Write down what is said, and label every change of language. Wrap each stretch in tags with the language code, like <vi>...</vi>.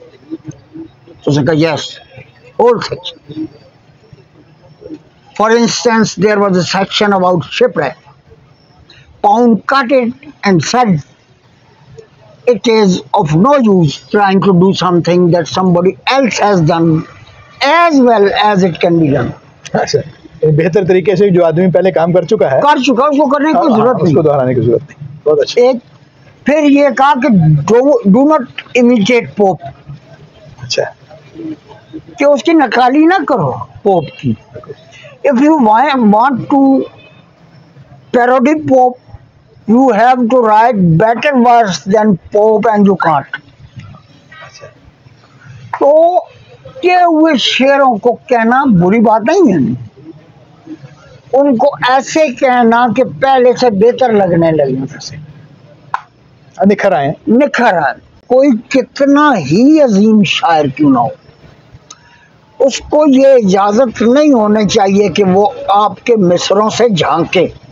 <ur>تو اس نے کہا</ur> <en>yes, whole sections. For instance, there was a section about shipwreck. Pound cut it and said it is of no use trying to do something that somebody else has done as well as it can be done.</en> <ur>اچھا، بہتر طریقے سے جو آدمی پہلے کام کر چکا ہے کر چکا، اس کو کرنے کی ضرورت اس نہیں، کو دہرانے کی ضرورت نہیں. بہت اچھا. ایک پھر یہ کہا کہ</ur> <en>do not imitate Pope,</en> <ur>اچھا کہ اس کی نقالی نہ کرو پوپ کی.</ur> <en>If you want to parody Pope, you have to write better verse than Pope and you can't.</en> <ur>تو یہ ہوئے شعروں کو کہنا بری بات نہیں ہے، ان کو ایسے کہنا کہ پہلے سے بہتر لگنے لگے، نکھر آئے. نکھر آئے. کوئی کتنا ہی عظیم شاعر کیوں نہ ہو، اس کو یہ اجازت نہیں ہونی چاہیے کہ وہ آپ کے مصروں سے جھانکے.</ur>